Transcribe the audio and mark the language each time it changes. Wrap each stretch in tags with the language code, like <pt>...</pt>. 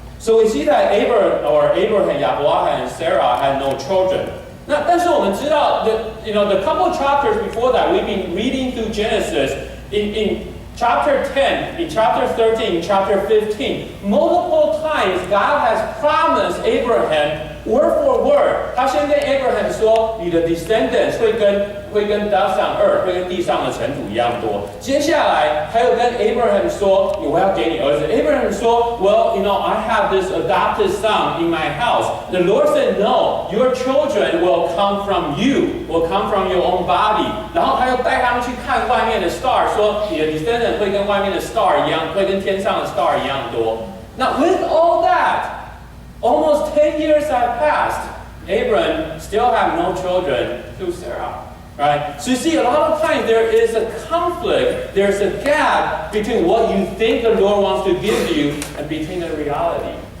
<en>So we see that Abraham, Yahuwah, and Sarah had no children.</en> <zh>那但是我们知道</zh> <en>the couple chapters before that, we've been reading through Genesis in chapter 10, in chapter 13, in chapter 15, multiple times God has promised Abraham word for word.</en> <zh>他先跟 Abraham 说，你的 descendants 会跟地上earth，会跟地上的尘土一样多。接下来还有跟 Abraham 说，我要给你儿子。</zh> <en>Abraham</en> <zh>说</zh> <en>，Well, I have this adopted son in my house. The Lord said, No, your children will come from you, will come from your own body.</en> <zh>然后他又带他们去看外面的 star， 说你的 descendant 会跟外面的 star 一样，会跟天上的 star 一样多。</zh> <en>Now with all that, almost 10 years have passed. Abram still have no children through Sarah. Right? So you see, a lot of times there is a conflict, there's a gap between what you think the Lord wants to give you and between the reality.</en>